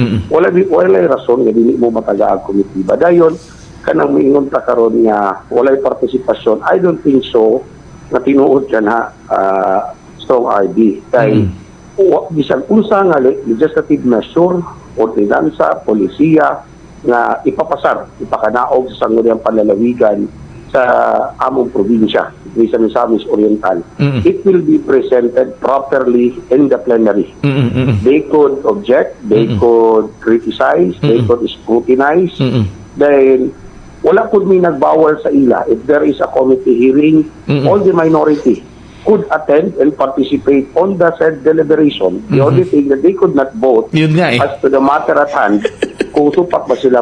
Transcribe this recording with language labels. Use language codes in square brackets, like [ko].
[ceb] Wala rason nga dili mo mataga ang komitiba. Dayon, kanang miingon ta karon nga walay partisipasyon. [en] I don't think so [ceb] na tinuod dyan [en] Strong RD. [ceb] Kay bisan unsa nga [en] legislative measure, [ceb] ordinansa, polisiya nga ipakanaog sa sangguniang panlalawigan sa among probinsya, sa Misamis Oriental. [en] It will be presented properly in the plenary. They could object, they could criticize, they could scrutinize. [ceb] Then wala pud may nagbawal sa ila. [en] If there is a committee hearing, all the minority could attend and participate on the said deliberation. The only thing that they could not vote as to the matter at hand, [ceb] kung supak ba sila.